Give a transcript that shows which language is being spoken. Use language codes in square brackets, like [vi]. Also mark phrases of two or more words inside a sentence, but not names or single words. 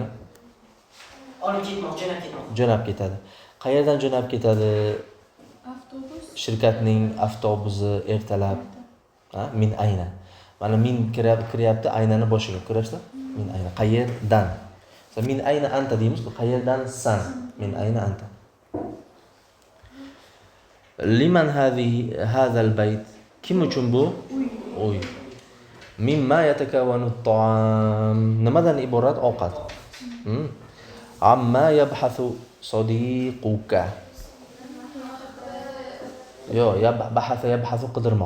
[uz] Olib ketmoq, jo'nab ketadi. Qayerdan jo'nab ketadi? Avtobus. Shirkatning avtobusi ertalab. [ar] من أين. [uz] Mana min kiryapti aynani boshiga. Ko'rasizlar? [ar] من أين. [uz] Qayerdan? [ar] من أين أنت [uz] deymiz, qayerdan san? [ar] من أين أنت. لمن هذا البيت? [uz] Kim uchun bu? Uy. [ar] ممّ يتكون الطعام? [uz] Nimadan iborat ovqat? [ar] عمّ يبحث صديقك. [uz] Yabhathu qidirmoq.